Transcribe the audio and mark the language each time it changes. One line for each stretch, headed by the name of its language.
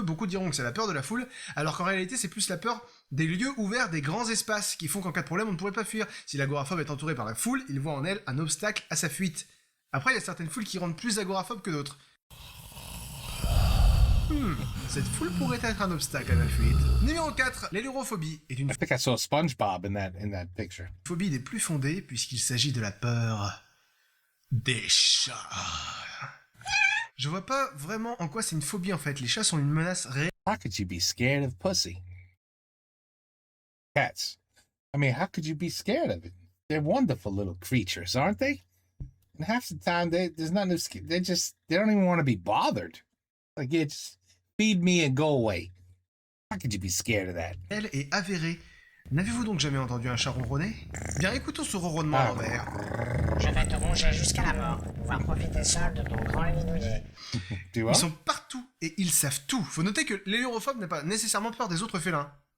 French: Beaucoup diront que c'est la peur de la foule, alors qu'en réalité c'est plus la peur des lieux ouverts, des grands espaces, qui font qu'en cas de problème on ne pourrait pas fuir. Si l'agoraphobe est entouré par la foule, il voit en elle un obstacle à sa fuite. Après, il y a certaines foules qui rendent plus agoraphobes que d'autres. Cette foule pourrait être un obstacle à la fuite. Numéro 4, l'hélérophobie est une
English: I think I saw SpongeBob in that picture.
French: phobie des plus fondées puisqu'il s'agit de la peur des chats. Je vois pas vraiment en quoi c'est une phobie en fait. Les chats sont une menace réelle.
English: How could you be scared of pussy? Cats. I mean, how could you be scared of it? They're wonderful little creatures, aren't they? And half the time, there's nothing to scare. They don't even want to be bothered. Like, yeah, just feed me and go away. How could you be scared of that?
French: Et avérée. N'avez-vous donc jamais entendu un chat ronronner? Bien écoutons ce ronronnement à l'envers. Je vais te ronger jusqu'à la mort pour pouvoir profiter seul de ton grand lit douillet. Tu vois? Ils sont partout et ils savent tout. Faut noter que l'hélérophobe n'a pas nécessairement peur des autres félins.